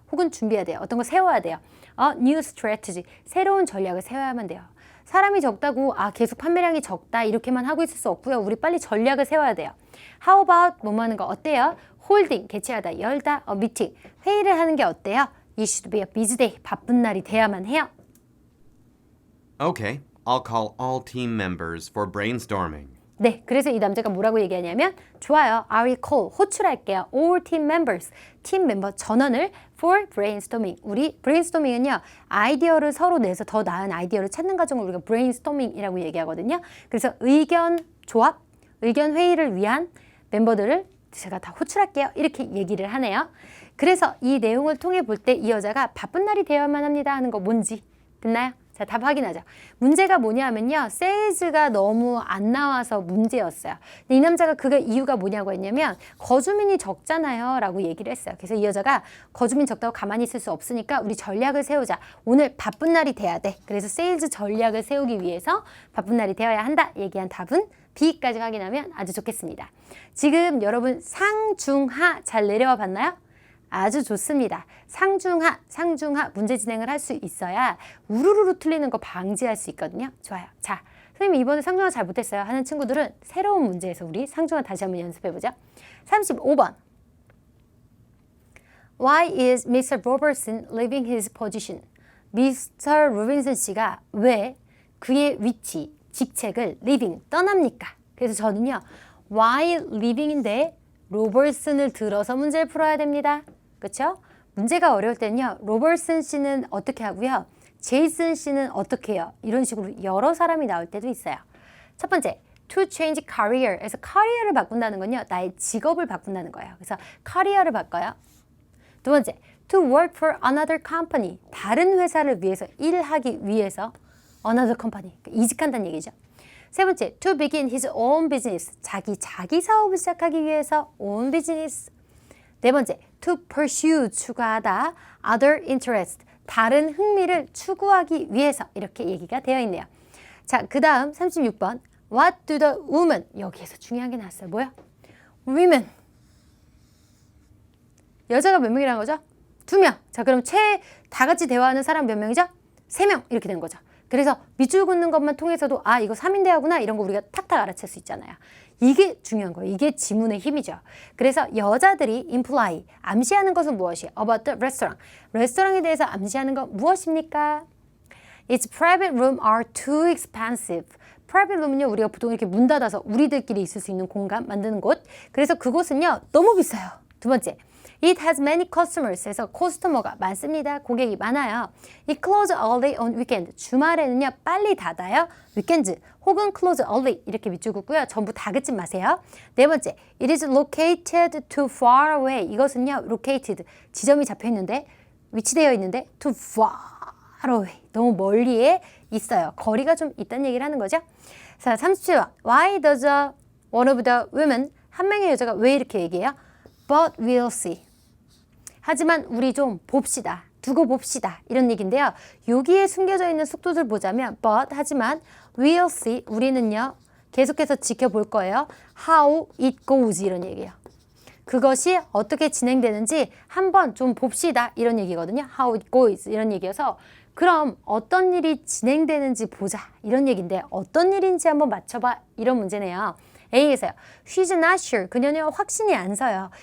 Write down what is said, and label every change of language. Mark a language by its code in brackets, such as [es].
[ko] 혹은 준비해야 돼요. 어떤 거 세워야 돼요. [en] new strategy. [ko] 새로운 전략을 세워야만 돼요. 사람이 적다고 계속 판매량이 적다 이렇게만 하고 있을 수 없고요. 우리 빨리 전략을 세워야 돼요. [en] How about [ko] 뭐뭐 하는 거 어때요? holding 개최하다 열다 meeting 회의를 하는 게 어때요? [en] It should be a busy day [ko] 바쁜 날이 돼야만 해요. [en] Okay, I'll call all team members for brainstorming. [ko] 네, 그래서 이 남자가 뭐라고 얘기하냐면 좋아요, [en] I will call, [ko] 호출할게요. [en] all team members, [ko] 팀 멤버 전원을 [en] for brainstorming. [ko] 우리 brainstorming은요, 아이디어를 서로 내서 더 나은 아이디어를 찾는 과정을 우리가 brainstorming이라고 얘기하거든요. 그래서 의견 조합, 의견 회의를 위한 멤버들을 제가 다 호출할게요. 이렇게 얘기를 하네요. 그래서 이 내용을 통해 볼 때 이 여자가 바쁜 날이 되어야만 합니다 하는 거 뭔지 됐나요? 자, 답 확인하죠. 문제가 뭐냐면요. 세일즈가 너무 안 나와서 문제였어요. 근데 이 남자가 그 이유가 뭐냐고 했냐면 거주민이 적잖아요 라고 얘기를 했어요. 그래서 이 여자가 거주민 적다고 가만히 있을 수 없으니까 우리 전략을 세우자. 오늘 바쁜 날이 돼야 돼. 그래서 세일즈 전략을 세우기 위해서 바쁜 날이 되어야 한다. 얘기한 답은 B까지 확인하면 아주 좋겠습니다. 지금 여러분 상중하 잘 내려와 봤나요? 아주 좋습니다. 상중하 문제 진행을 할 수 있어야 우르르르 틀리는 거 방지할 수 있거든요. 좋아요. 자, 선생님 이번에 상중하 잘 못했어요 하는 친구들은 새로운 문제에서 우리 상중하 다시 한번 연습해보죠. 35번. [en] Why is Mr. Robertson leaving his position? Mr. [ko] 로빈슨 씨가 왜 그의 위치, 직책을 leaving, 떠납니까? 그래서 저는요. Why leaving인데 로버슨을 들어서 문제를 풀어야 됩니다. 그렇죠? 문제가 어려울 때는요. 로버슨 씨는 어떻게 하고요. 제이슨 씨는 어떻게 해요? 이런 식으로 여러 사람이 나올 때도 있어요. 첫 번째, to change career에서 career를 바꾼다는 건요. 나의 직업을 바꾼다는 거예요. 그래서 career를 바꿔요. 두 번째, [en] to work for another company. [ko] 다른 회사를 위해서 일하기 위해서 another company. 이직한다는 얘기죠. 세 번째, [en] to begin his own business. [ko] 자기 사업을 시작하기 위해서 own business. 네 번째, [en] to pursue, [ko] 추구하다, [en] other interest, [ko] 다른 흥미를 추구하기 위해서 이렇게 얘기가 되어 있네요. 자, 그 다음 36번, [en] what do the women, [ko] 여기에서 중요한 게 나왔어요. 뭐야? women. 여자가 몇 명이라는 거죠? 2명. 자, 그럼 다 같이 대화하는 사람 몇 명이죠? 3명. 이렇게 된 거죠. 그래서 밑줄 긋는 것만 통해서도 이거 3인 대화구나 이런 거 우리가 탁탁 알아챌 수 있잖아요. 이게 중요한 거예요. 이게 지문의 힘이죠. 그래서 여자들이 imply, 암시하는 것은 무엇이에요? [en] About the restaurant. [ko] 레스토랑에 대해서 암시하는 건 무엇입니까? [en] Its private room are too expensive. [ko] private room은요, 우리가 보통 이렇게 문 닫아서 우리들끼리 있을 수 있는 공간 만드는 곳. 그래서 그곳은요, 너무 비싸요. 두 번째. [en] It has many customers. [ko] 해서 커스터머가 많습니다. 고객이 많아요. [en] It closes early on weekend. [ko] 주말에는요, 빨리 닫아요. weekends 혹은 [en] close early [ko] 이렇게 밑줄 긋고요. 전부 다 긋지 마세요. 네 번째, [en] it is located too far away. [ko] 이것은요, located 지점이 잡혀 있는데 위치되어 있는데 [en] too far away [ko] 너무 멀리에 있어요. 거리가 좀 있다는 얘기를 하는 거죠. 자, 37번. [en] Why does one of the women [ko] 한 명의 여자가 왜 이렇게 얘기해요? [en] But we'll see. [ko] 하지만 우리 좀 봅시다. 두고 봅시다. 이런 얘기인데요. 여기에 숨겨져 있는 속도들 보자면 but 하지만 we'll see 우리는요. 계속해서 지켜볼 거예요. [en] How it goes [ko] 이런 얘기예요. 그것이 어떻게 진행되는지 한번 좀 봅시다. 이런 얘기거든요. [en] How it goes [ko] 이런 얘기여서 그럼 어떤 일이 진행되는지 보자. 이런 얘기인데 어떤 일인지 한번 맞춰봐. 이런 문제네요. A에서요. [en] She's not sure. [ko] 그녀는 확신이 안 서요.